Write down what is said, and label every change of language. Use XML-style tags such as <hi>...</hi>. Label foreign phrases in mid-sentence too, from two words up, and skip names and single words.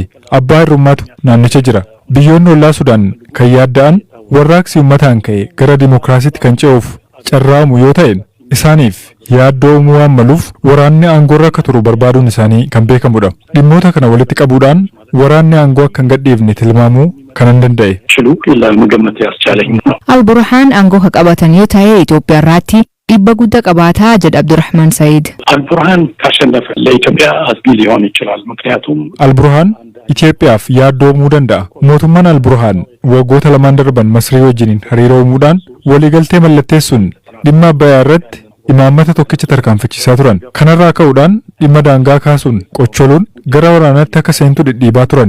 <om>Abbaa hirrummaatu naannicha jira. Biyyoonni ollaa Sudaan kan yaadda'an warraaqsi uummataan ka'e gara dimookiraasiitti kan ce'uuf carraamu yoo ta'e isaaniif yaaddoo uumuu waan maluuf waraanni aangoorra akka turu barbaaduun isaanii kan beekamudha. Dhimmoota kana walitti qabuudhaan waraanni aangoo akka hin gadhiifne tilmaamuu kan hin danda'e.</om> <am>ችሉ ለመገመት ያስቻለኝ ነው።</am> <om>Alburhaan aangoo ka qabatan yoo ta'e Itoophiyaa irratti dhiibba guddaa qabaataa jedha Abdurrahman Said.</om> <am>አልቡርሃን ካሸነፈ ለኢትዮጵያ አስጊ ሊሆን ይችላል። ምክንያቱም</am> <om>Alburhaan Itoophiyaaf yaaddoo uumuu danda'a. Mootummaan Alburhaan waggoota lamaan darban Masrii wajjiniin hariiroo uumuudhaan waliigaltee mallatteessuun dhimma Abbayyaa irratti imaammata tokkicha tarkaanfachiisaa turan. Kanarraa ka'uudhaan dhimma daangaa kaasuun qocholuun gara waraanaatti akka seentu dhidhiibaa turan.</om>